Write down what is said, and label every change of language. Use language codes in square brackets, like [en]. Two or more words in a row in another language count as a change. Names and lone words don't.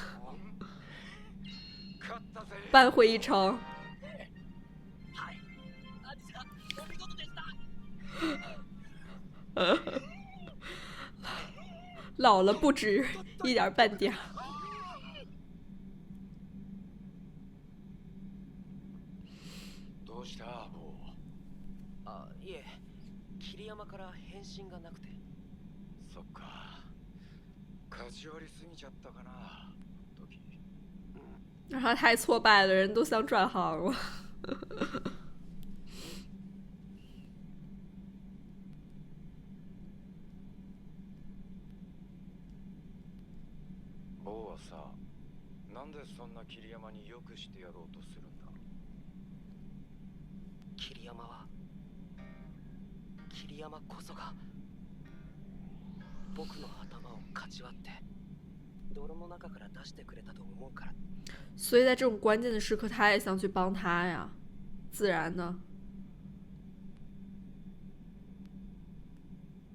[zh] 扳回一城。老了不止一点半点。 [ja] どうしたもう。あ、いえ、桐山から返信がなくて。そっか。勝ち割りすぎちゃったかな。時。 [zh] 然后太挫败的人都想转行了。 [ja] 王はさ、なんでそんな桐山によくしてやろうとするんだ。桐山こそが僕の頭をかち割って泥の中から出してくれたと思うから。 [zh] 所以在这种关键的时刻，他也想去帮他呀，自然的。